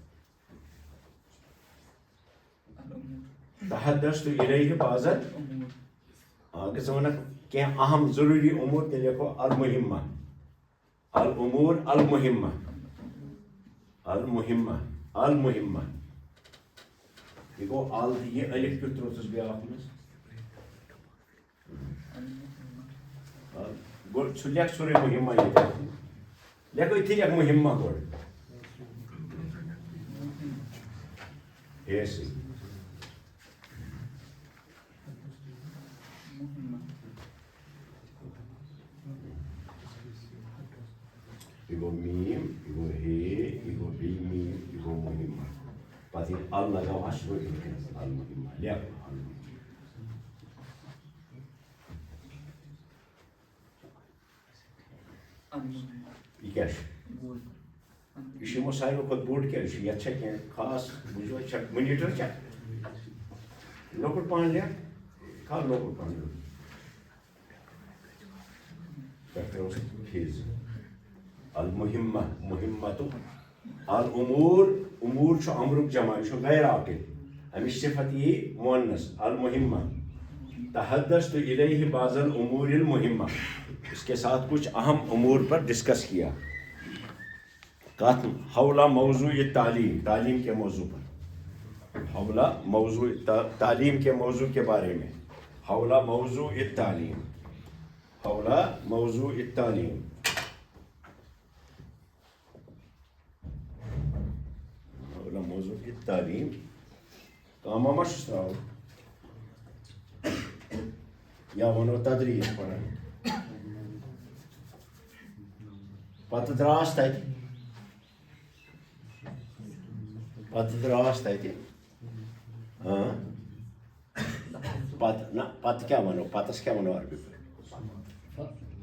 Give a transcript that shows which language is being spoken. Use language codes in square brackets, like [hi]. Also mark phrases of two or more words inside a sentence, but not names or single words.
[ar] تحدثت الیہ بعض [ks] اگر ژٕ وَنکھ کینٛہہ اہم ضروٗری امور تیٚلہِ لیکھو [ar] المہمہ الامور المہمہ المہمہ المہمہ [ks] یہ گوٚو ال تہٕ یہِ الف کیُتھ ترٛووُتھس بیٛاکھ منٛز گۄڈٕ ژٕ لیکھ سورُے مہمہ ییٚتٮ۪ن لیکھ أتھی لیکھ مہمہ گۄڈٕ ایسے یہ گو میم یہ گو ہے یہ گو بی میم یہ گو مہمہ پتہ ال لگاو اصل المہمہ لیکھ یہ کیا یہ یمو ساروی کھۄتہٕ بوٚڑ کیٛاہ چھُ یتھ چھا کینٛہہ خاص بوٗزِو چھا مٔنیٖٹر چھا لۄکُٹ پہن لیکھ کھال لۄکُٹ پہن پٮ۪ٹھ ترٛاوُس فیٖس [ar] المہمہ مہمۃ الامور امور [ks] چھُ امرُک جمع یہِ چھُ غیر عاقل امِچ صفت یی مونس [ar] المہمہ تحدثت الیہ بعض الامور المہمہ [ur] اس کے ساتھ کچھ اہم امور پر ڈسکس کیا [ar] حول موضوع تعلیم [ur] تعلیم کے موضوع پر [ar] حول موضوع [ur] تعلیم کے موضوع کے بارے میں [ar] حول موضوع تعلیم حول موضوع تعلیم حول موضوع تعلیم [ks] کامہ ما چھُس ترٛاوُن یا ونو تدریس پران پتہٕ دراس تتہِ پتہٕ کیٛاہ ونو پتس کیٛاہ ونو عربی پٲٹھۍ